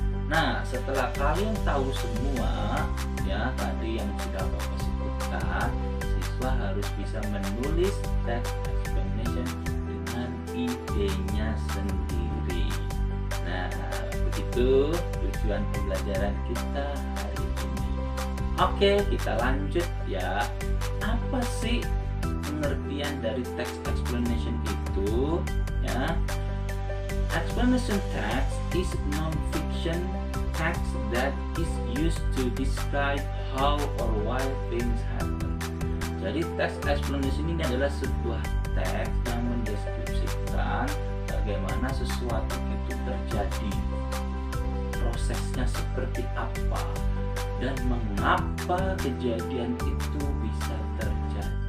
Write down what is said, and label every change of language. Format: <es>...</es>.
<id>Nah, setelah kalian tahu semua tadi yang sudah Bapak sebutkan, siswa harus bisa menulis text explanation dengan idenya sendiri. Nah, begitu tujuan pembelajaran kita hari ini. Oke, kita lanjut ya. Apa sih pengertian dari text explanation itu?</id> <en>Explanation text is non-fiction text that is used to describe how or why things happen.</en> <id>Jadi text explanation ini adalah sebuah teks yang mendeskripsikan bagaimana sesuatu itu terjadi, prosesnya seperti apa, dan mengapa kejadian itu bisa terjadi.</id>